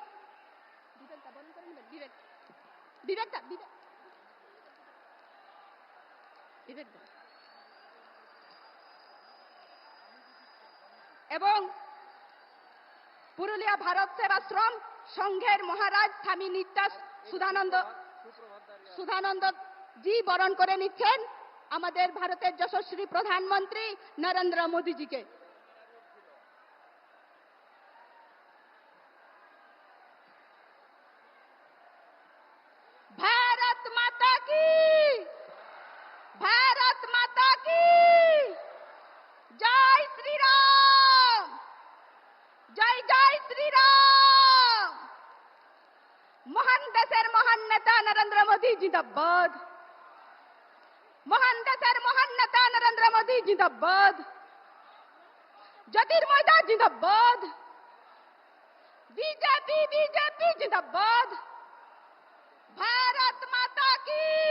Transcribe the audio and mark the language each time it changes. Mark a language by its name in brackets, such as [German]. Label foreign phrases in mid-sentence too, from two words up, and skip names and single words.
[Bangla] এবং পুরুলিয়া ভারত সেবাশ্রম সংঘের মহারাজ স্বামী নিত্যাস সুধানন্দ জি বরণ করে নিচ্ছেন আমাদের ভারতের যশস্বী প্রধানমন্ত্রী নরেন্দ্র মোদীজিকে। [Hindi] भारत माता की भारत माता की जय श्री राम जय जय श्री राम। [Bangla] মহান দেশের মহান নেতা নরেন্দ্র মোদী জিন্দাবাদ মহান দেশের মহান নেতা নরেন্দ্র মোদী জিন্দাবাদ জ্যোতির্ময় জিন্দাবাদ বিজেপি বিজেপি জিন্দাবাদ [Hindi] भारत माता की।